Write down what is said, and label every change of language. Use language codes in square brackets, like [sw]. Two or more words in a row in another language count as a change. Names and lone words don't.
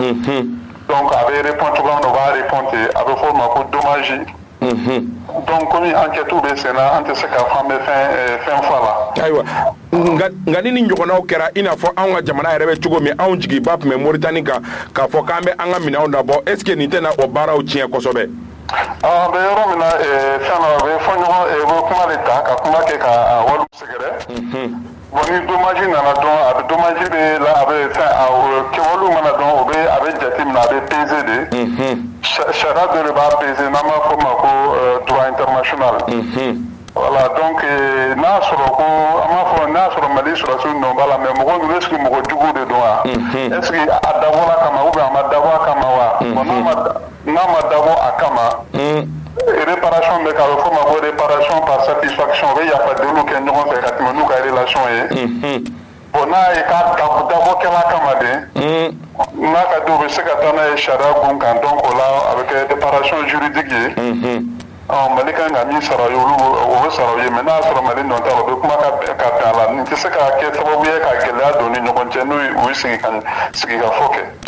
[bm] Donc a bɛ répondre cogoya min na u b'a répondre ten a bɛ fɔ o ma ko dommage. [fr] Donc comme enquête [bm] bɛ sen na an tɛ se k'a fɔ an bɛ fɛn fɔ a la. Ayiwa nka ni ɲɔgɔnnaw kɛra i n'a fɔ anw ka jamana yɛrɛ bɛ cogo min anw jigiba tun bɛ Mauritanie kan k'a fɔ k'an bɛ an ka minɛnw labɔ [fr] est ce que [bm] nin tɛna o baaraw tiɲɛ kosɛbɛ. An bɛ yɔrɔ min na fɛn na u bɛ fɔ ɲɔgɔn u bɛ kuma de ta ka kuma kɛ ka wariw sɛgɛrɛ. Bon ni dommage nana dɔn a bɛ dommage bɛ la a bɛ fɛn kɛwalew mana dɔn a bɛ jate minɛ a bɛ peser de. Sariya dɔ de b'a peser n'an b'a fɔ o ma ko [fr] droit international. Voilà donc [bm] n'a sɔrɔ ko an b'a fɔ n'a sɔrɔ Mali sɔrɔsiw nɔ b'a la mais mɔgɔ ninnu [fr] est ce que [bm] mɔgɔ juguw de don wa. [fr] Est ce que [bm] a dabɔra a kama [fr] ou bien [bm] a ma dabɔ a kama wa. Bon n'a ma dabɔ a kama. Réparation bɛ k'a bɛ fɔ o ma ko [fr] réparation par satisfaction [bm] o bɛ yafadenw kɛ ɲɔgɔn fɛ ka tɛmɛ n'u ka relation ye. Bon n'a ye k'a dabɔkɛla kama de. N'a ka di u bɛ se ka taa n'a ye sariya gun kan donc o la a bɛ kɛ [fr] réparation juridique [bm] ye. Mali kan ka min sara olu o bɛ sara u ye mais n'a sɔrɔ Mali nɔ t'a la u bɛ kuma ka bɛn a la nin tɛ se ka kɛ sababu ye ka gɛlɛya don ni ɲɔgɔn cɛ n'u ye sigi ka fɔ kɛ.